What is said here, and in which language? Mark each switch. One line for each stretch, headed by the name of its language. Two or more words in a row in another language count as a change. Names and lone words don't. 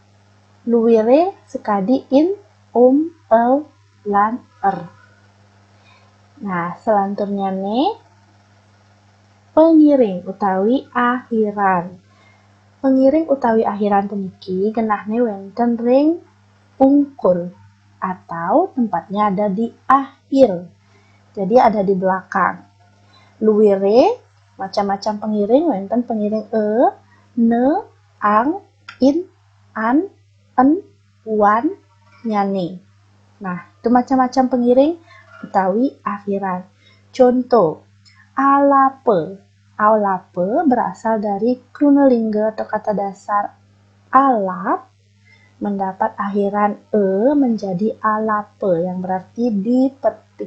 Balinese: Luwire sekadi in, el, lan er. Nah, selanturnya nih pengiring utawi akhiran. Pengiring utawi akhiran puniki genahne wenten ring ungkul
Indonesian: atau tempatnya ada di akhir. Jadi ada di belakang.
Balinese: Luwire macam-macam pengiring wenten pengiring ne, ang, in, an, en, wan, nyane.
Indonesian: Nah, itu macam-macam
Balinese: pengiring utawi
Indonesian: akhiran. Contoh, alape. Alape berasal dari krunelingga atau kata dasar alap, mendapat akhiran menjadi alape yang berarti dipetik.